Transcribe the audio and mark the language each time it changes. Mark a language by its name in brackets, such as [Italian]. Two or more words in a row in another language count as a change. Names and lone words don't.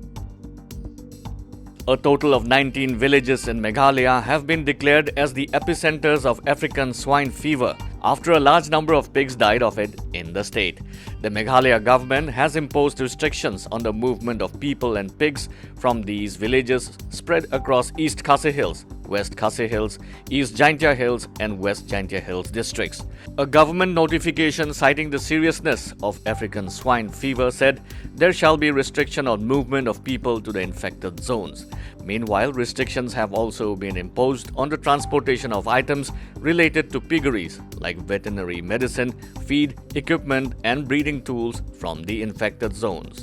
[English] A total of 19 villages in Meghalaya have been declared as the epicenters of African swine fever after a large number of pigs died of it in the state. The Meghalaya government has imposed restrictions on the movement of people and pigs from these villages spread across East Khasi Hills, West Khasi Hills, East Jaintia Hills and West Jaintia Hills districts. A government notification citing the seriousness of African swine fever said there shall be restriction on movement of people to the infected zones. Meanwhile, restrictions have also been imposed on the transportation of items related to piggeries like veterinary medicine, feed, equipment and breeding tools from the infected zones.